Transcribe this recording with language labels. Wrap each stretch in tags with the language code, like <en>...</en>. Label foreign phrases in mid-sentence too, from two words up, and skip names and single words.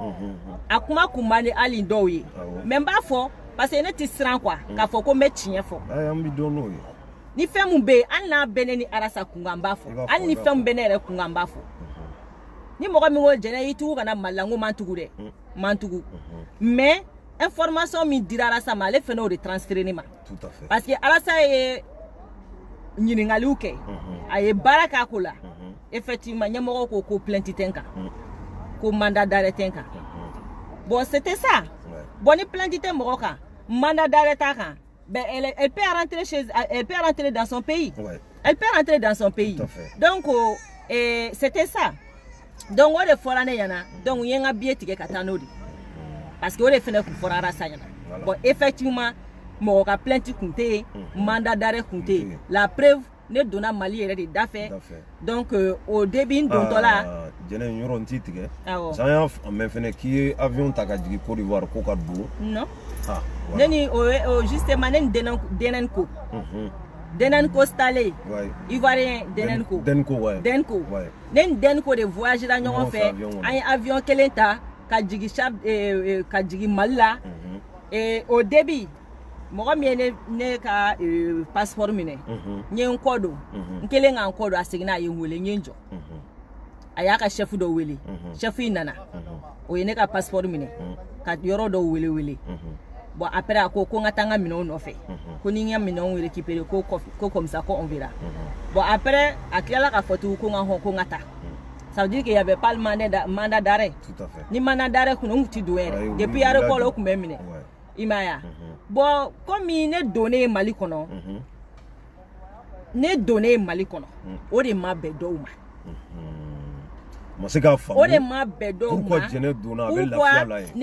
<bm>A kuma kun man di hali dɔw ye. Mais n b'a fɔ parce que ne tɛ siran quoi k'a fɔ ko n bɛ tiɲɛ fɔ. An bɛ dɔn n'o ye. Ni fɛn mun bɛ yen hali n'a bɛ ne ni Arasa kunkan n b'a fɔ. Hali ni fɛn mun bɛ ne yɛrɛ kunkan n b'a fɔ. Ni mɔgɔ min ko jɛnɛ I tugu ka na Mali la n ko man tugu dɛ. Man tugu. Mais information min dira Arasa ma ale fana o de transféré ne ma.</bm> <fr>Tout à fait.</fr> <bm>Parce que Arasa ye ɲininkaliw kɛ. A ye baara k'a ko la. Effectivement ɲɛmɔgɔ ko plainte tɛ n kan. Ko</bm> <fr>mandat d'arrêt</fr> <bm>tɛ n kan.</bm> <fr>Bon c'était ça.</fr> <bm>Bon ni plainte tɛ mɔgɔ kan</bm> <fr>mandat d'arrêt</fr> <bm>t'a kan.</bm> <fr>Ben elle peut rentrer elle peut rentrer dans son pays. Elle peut rentrer dans son pays. Donc c'était ça. Donc</fr> <bm>on de fɔra ne ɲɛna. Donc n ye n ka billet tigɛ ka taa n'o de. Parce que o de fɛnɛ kun fɔra Arasa ɲɛna. Bon effectivement mɔgɔ ka plainte kun tɛ yen,</bm> <fr>mandat d'arrêt</fr> <bm>kun tɛ yen. La preuve ne donna Mali yɛrɛ de da fɛ. Donc</bm> <fr>au début</fr> <bm>n dontɔ la. Jɛnɛ yɔrɔ n t'i tigɛ. San y'a mɛn fɛnɛ k'i ye avion ta ka jigin Côte d'Ivoire ko ka don.</bm> <fr>Non.</fr> <bm>Ne ni justement ne ni Denenko. Denenko Staley. Ivoirien Denenko. Denko. Ne ni Denko de voyagera ɲɔgɔn fɛ. An ye avion kelen ta ka jigin Mali la.</bm> <fr>Au début</fr> <bm>mɔgɔ min ye ne ka passeport minɛ. N ye n kɔ don. N kelen ka n kɔ don a seginna a ye n wele n ye n jɔ. A y'a ka chef dɔ wele. Chef in nana. O ye ne ka passeport minɛ. Ka yɔrɔ dɔ wele.</bm> <fr>Bon après</fr> <bm>a ko n ka taa n ka minɛnw nɔfɛ. Ko ni n ka minɛnw récupérer ko</bm> <fr>comme ça</fr> <bm>ko</bm> <fr>on verra. Bon après</fr> <bm>a tilala ka fɔ tugun ko n ka hɔn ko n ka taa.</bm> <fr>Ça veut dire qu'il y avait pas le mandat d'arrêt. Tout à fait.</fr> <bm>Ni</bm> <fr>mandat d'arrêt</fr> <bm>kun n kun ti don yɛrɛ. Depuis aéroport o kun bɛ minɛ. I m'a ye.</bm> <fr>Bon comme</fr> <bm>ne donnen Mali kɔnɔ. Ne donnen Mali kɔnɔ. O de ma bɛn dɔw ma. Ma se k'a faamu. O de ma bɛn dɔw ma. Pourquoi jɛnɛ donna a bɛ lafiya la yen?</bm>